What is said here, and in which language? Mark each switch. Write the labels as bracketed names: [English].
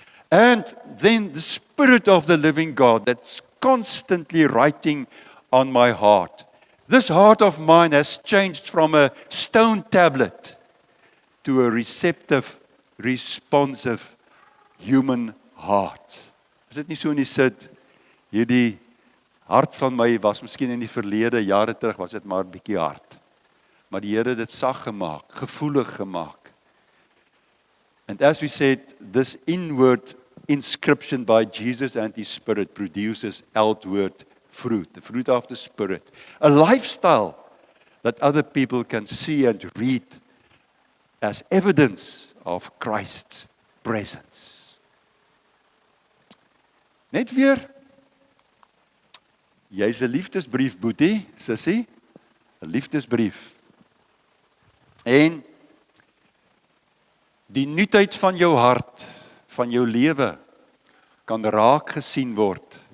[English] And then the Spirit of the living God that's constantly writing on my heart. This heart of mine has changed from a stone tablet to a receptive, responsive human heart. [Afrikaans] Is dit nie so nie sit, hierdie hart van my was miskien in die verlede, jare terug was dit maar 'n bietjie hard. Maar die Here het dit sag gemaak, gevoelig gemaak. [English] And as we said, this inward inscription by Jesus and his Spirit produces outward fruit, the fruit of the Spirit. A lifestyle that other people can see and read as evidence of Christ's presence. [Afrikaans] Net weer, jy's 'n liefdesbrief, boetie, sussie, 'n liefdesbrief. En die nuutheid van jou hart, van jou lewe, kan raak gesien word.